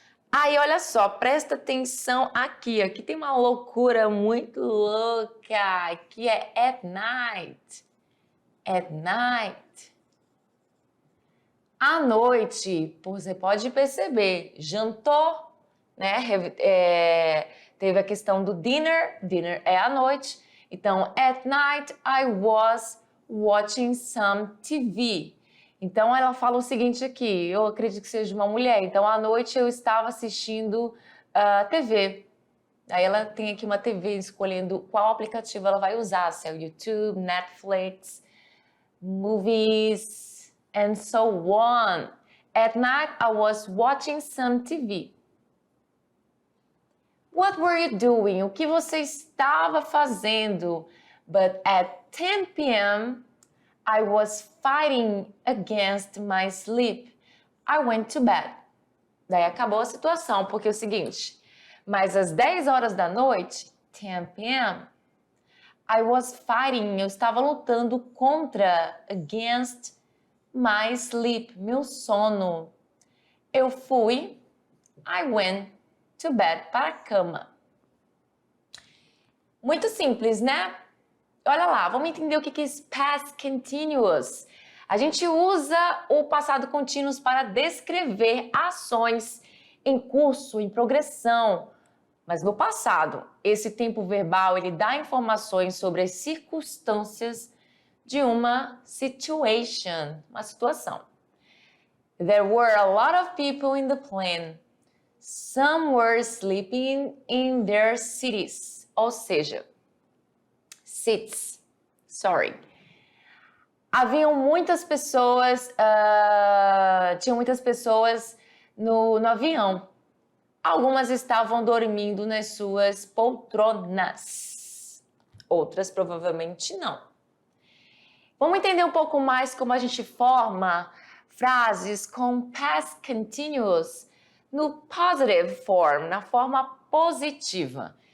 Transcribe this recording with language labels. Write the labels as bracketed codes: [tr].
[pt] Aí, olha só, presta atenção aqui. Aqui tem uma loucura muito louca, que é at night. At night. À noite, você pode perceber, jantou, né? Teve a questão do dinner, dinner é à noite. [en] Então, at night I was watching some TV. [pt] Então, ela fala o seguinte aqui, eu acredito que seja uma mulher. Então, à noite eu estava assistindo TV. Aí ela tem aqui uma TV escolhendo qual aplicativo ela vai usar, se é o YouTube, Netflix, movies, and so on. [en] At night, I was watching some TV. What were you doing? [pt] O que você estava fazendo? [en] But at 10 p.m., I was fighting against my sleep. I went to bed. [pt] Daí acabou a situação, porque é o seguinte, mas às 10 horas da noite, 10 p.m., [en] I was fighting, [pt] eu estava lutando contra, [en] against my sleep, [pt] meu sono. Eu fui, [en] I went to bed, [pt] para a cama. Muito simples, né? Olha lá, vamos entender o que é past continuous. A gente usa o passado contínuo para descrever ações em curso, em progressão. Mas no passado, esse tempo verbal, ele dá informações sobre as circunstâncias de uma situation, uma situação. [en] There were a lot of people in the plane. Some were sleeping in their cities. [pt] Ou seja, seats, sorry. Haviam muitas pessoas, tinham muitas pessoas no avião. Algumas estavam dormindo nas suas poltronas. Outras provavelmente não. Vamos entender um pouco mais como a gente forma frases com past continuous no positive form, na forma positiva.